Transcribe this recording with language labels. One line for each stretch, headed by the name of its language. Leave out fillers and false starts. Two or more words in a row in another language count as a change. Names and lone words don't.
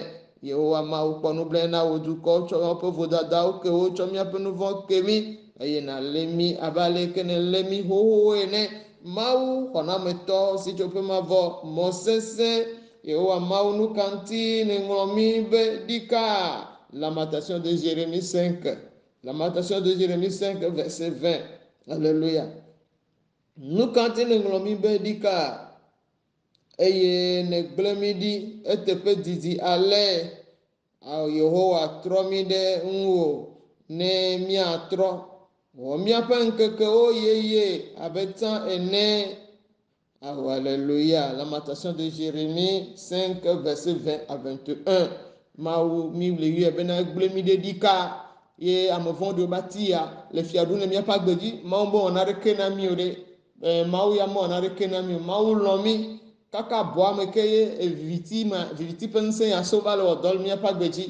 Ewe: Yehowa Mawu kpɔ nublanui na wo dukɔ tsɔ woƒe vodadawo ke wo tsɔ míaƒe nu vɔ ke mi eye nàlé mi abe aleke nèlé mi xoxo ene. Mawu xɔnametɔ si tso ƒe mavɔ mɔ sesẽ. Yehowa Mawu nu ka ŋuti nèŋlɔ mi be ɖika.
French: Lamentation de Jérémie 5. Lamentation de Jérémie 5, verset 20. Alléluia.
Ewe: Nu ka ŋuti nèŋlɔ mi be ɖika eye nègblẽ mi ɖi eteƒe didi ale. Yehowa trɔ mi ɖe ŋuwò ne míatrɔ. Wɔ míaƒe ŋkekewo yeye abe tsã ene. Alléluia.
French: Lamentation de Jérémie 5, verset 20 à 21.
Ewe: Mawu mi le yɔe bena gblẽ mi ɖe ɖika ye ame vɔ̃ɖiwo ba ti ya le fia ɖum le míaƒe agbe dzi. Mawu be wɔna ɖeke na mi o ɖe. Mawu ya mewɔna ɖeke na mi o. Mawu lɔ̃ mi kaka abɔa me ke ye viviti ƒe ŋusẽ ya so va le wɔ dɔ le míaƒe agbe dzi.